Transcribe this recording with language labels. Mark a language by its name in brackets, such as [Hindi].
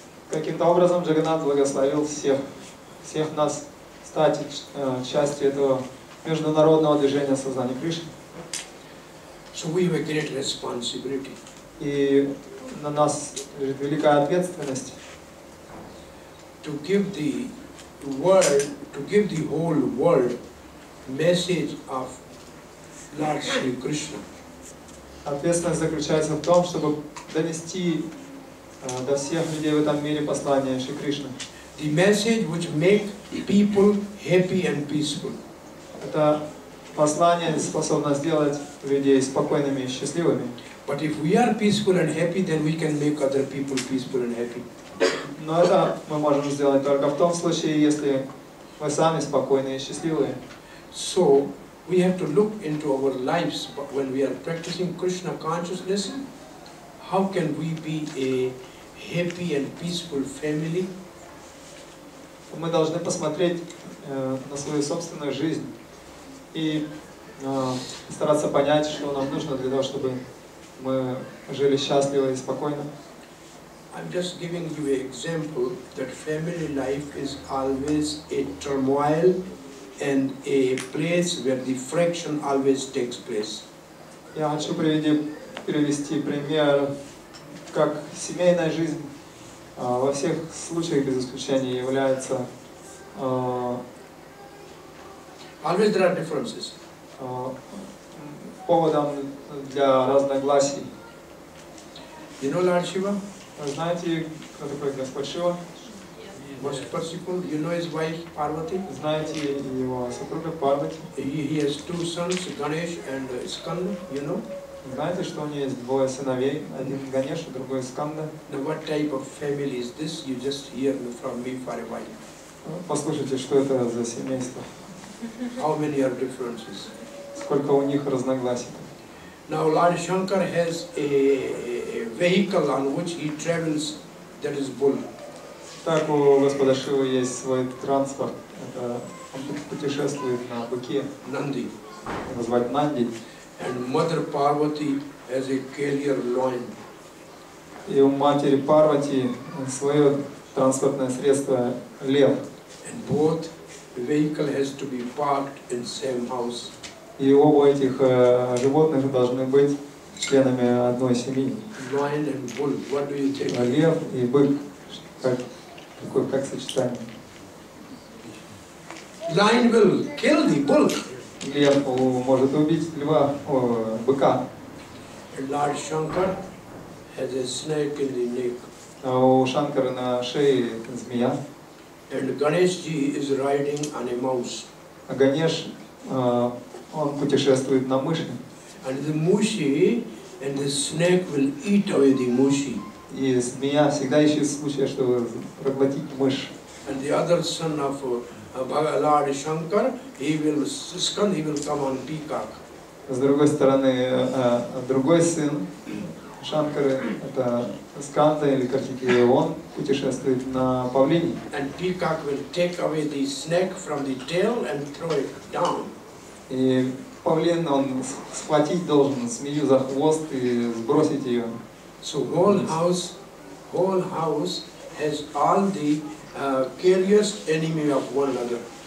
[Russian] Каким-то образом Джаганнат благословил всех нас стать частью этого международного движения сознания Кришны. [English] So we have a great responsibility. [Russian] И на нас лежит великая ответственность [English] To give the world, to give the whole world message of Lord Shri Krishna. [Russian] Ответственность заключается в том, чтобы донести до всех людей в этом мире послание Шри Кришны. [English] The message which make people happy and peaceful. [Russian] Это послание способно сделать людей спокойными и счастливыми. [English] But if we are peaceful and happy, then we can make other people peaceful and happy. [Russian] Но это мы можем сделать только в том случае, если мы сами спокойны и счастливые. [English] So we have to look into our lives when we are practicing Krishna consciousness. How can we be a happy and peaceful family? [Russian] Мы должны посмотреть на свою собственную жизнь и стараться понять, что нам нужно для того, чтобы мы жили счастливо и спокойно. [English] I'm just giving you an example that family life is always a turmoil and a place where the friction always takes place. [Russian] Я хочу привести пример, как семейная жизнь во всех случаях без исключения является [English] Always there are differences. [Russian] Поводом для разногласий. [English] You know Lord Shiva? [Russian] Вы знаете, кто такой Господь Шива? [English] Most merciful. You know his wife Parvati? [Russian] Знаете его супруга Парвати? [English] He has two sons, Ganesh and Skanda. You know? [Russian] Знаете, что у него есть двое сыновей, один Ганеш, другой Сканда? [English] Now what type of family is this? You just hear from me for a while. [Russian] Послушайте, что это за семейство? [English] How many are differences? [Russian] Сколько у них разногласий? [English] Now Lord Shankar has a vehicle on which he travels, that is bull. [Russian] Так, у Господа Шивы есть свой транспорт. Это он путешествует на быке. [English] Nandi. [Russian] Его звать Нанди. [English] And Mother Parvati has a carrier loin. [Russian] И у матери Парвати свое транспортное средство лев. [English] And both vehicle has to be parked in same house. [Russian] И оба этих животных должны быть членами одной семьи. [English] Lion and bull. What do you think? [Russian] Лев и бык. Как сочетание. [English] Lion will kill the bull. [Russian] Лев может убить быка. [English] And Lord Shankar has a snake in the neck. [Russian] А у Шанкара на шее змея. [English] And Ganesh ji is riding on a mouse. [Russian] А Ганеш, он путешествует на мыши. [English] And the mushi and the snake will eat away the mushi. [Russian] И змея всегда ищет случая, чтобы проглотить мышь. [English] And the other son of Lord Shankar, he will come on peacock. [Russian] С другой стороны, другой сын Шанкары, это Сканда или Картикея, он путешествует на павлине. [English] And peacock will take away the snake from the tail and throw it down. [Russian] И павлин, он схватить должен змею за хвост и сбросить ее. [English] So whole house has all the curious enemy of one another.